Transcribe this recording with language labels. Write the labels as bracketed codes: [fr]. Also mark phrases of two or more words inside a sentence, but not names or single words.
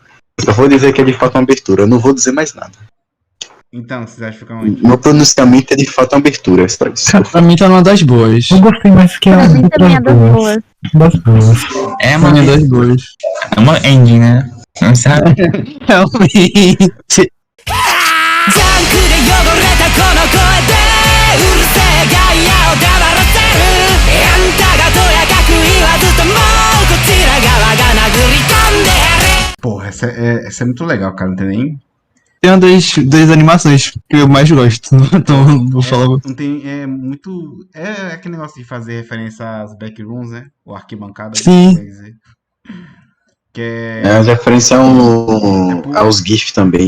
[pt] Eu só vou dizer que é de fato uma abertura. Eu não vou dizer mais nada. Então, vocês acham que fica onde? Meu pronunciamento é de fato uma abertura. É só isso. Pra mim tá numa das boas. Eu gostei mais que Pra as mim também é outras das duas. boas. Das boas. É Pra uma, mim é das boas. é uma ending, né? Não sabe? Realmente. [ja] ジャンクで汚れたこの声でうるせえガイアを黙らせるあんたがとやかく言わずともこちら側が殴り込んでやる [pt] Porra, essa é muito legal, cara. Não tem nem. Tem uma das animações que eu mais gosto. Então, vou falar. Não tem. É muito. É aquele negócio de fazer referência às backrooms, né? O arquibancada. Sim. Quer dizer. Que é. É referência aos GIFs também.